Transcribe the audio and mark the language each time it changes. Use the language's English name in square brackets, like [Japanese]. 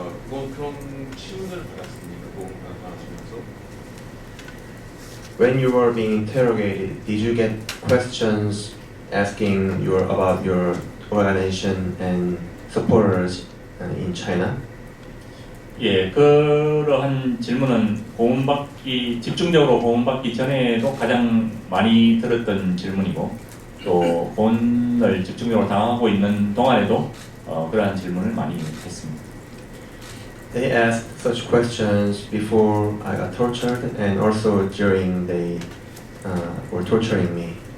[Korean] 그런 질문을 받았습니다. 하시면서. [English] When you were being interrogated, did you get questions asking about your organization and supporters in China? [Korean] 예, 그러한 질문은 집중적으로 고문받기 전에도 가장 많이 들었던 질문이고 또 고문을 집중적으로 당하고 있는 동안에도 그러한 질문을 많이 했습니다. [English] They asked such questions before I got tortured and also during they were torturing me.